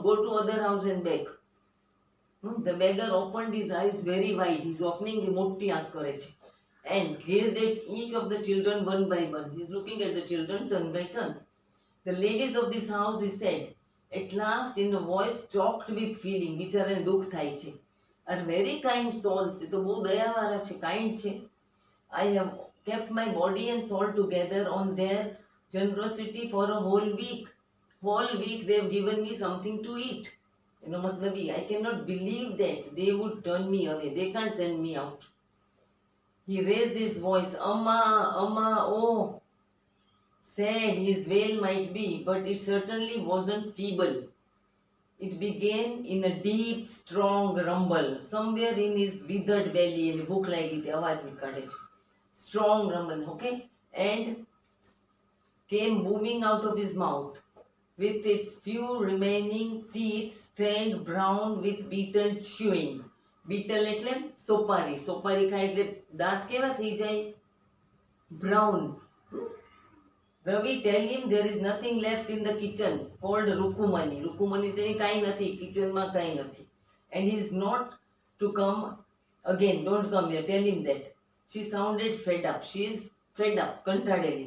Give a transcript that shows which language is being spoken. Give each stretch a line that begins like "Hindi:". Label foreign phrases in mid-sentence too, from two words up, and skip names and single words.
English: Go to other house and beg. The beggar opened his eyes very wide. He's opening the
Gujarati: મોટી આંખ કરે છે.
English: And gazed at each of the children one by one. He's looking at the children turn by turn. The ladies of this house, he said, at last in a voice choked with feeling,
Gujarati: બિચારાને દુઃખ થાય છે,
English: are very kind souls.
Gujarati: એ તો બહુ દયાવાળા છે, kind છે.
English: I have kept my body and soul together on their generosity for a whole week. Whole week they have given me something to eat. Matlabi, I cannot believe that they would turn me away. They can't send me out. He raised his voice, Amma, Amma, oh. Sad his wail might be, but it certainly wasn't feeble. It began in a deep, strong rumble. Somewhere in his withered belly, and
Gujarati: ભૂખ લાગી તે અવાજ નીકળે છે.
English: Strong rumble, okay? And came booming out of his mouth with its few remaining teeth stained brown with beetle chewing.
Gujarati: Beetle એટલે સોપારી. સોપારી ખાય એટલે દાંત કેવા થઈ જાય?
English: Brown. Ravi, tell him there is nothing left in the kitchen called Rukumani. Rukumani saying
Gujarati: કંઈ નથી, કિચન માં કંઈ નથી.
English: And he is not to come again. Don't come here. Tell him that. She sounded fed up. She is fed up. Kantadeli.